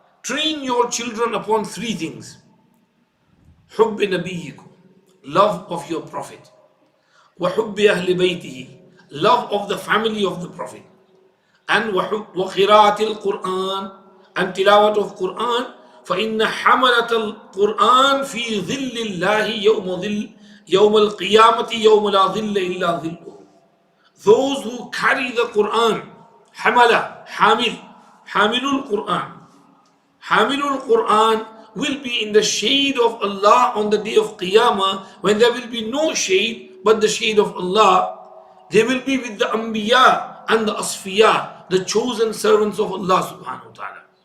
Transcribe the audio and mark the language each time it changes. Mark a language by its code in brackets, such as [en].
[en] Train your children upon 3 things. Hubb nabiyyikum, love of your prophet. [ar] وَحُبِّ أَهْلِ بَيْتِهِ, [en] love of the family of the Prophet. And [ar] وقراءة القرآن [en] and tilawat of Quran. [ar] فإن حملة القرآن في ظل الله يوم القيامة يوم لا ظل إلا ظله. [en] Those who carry the Quran, [ar] حملة حامل [en] Quran. Hamilul Quran will be in the shade of Allah on the day of Qiyamah, when there will be no shade but the shade of Allah. They will be with the Anbiya and the Asfiya, the chosen servants of Allah subhanahu wa ta'ala.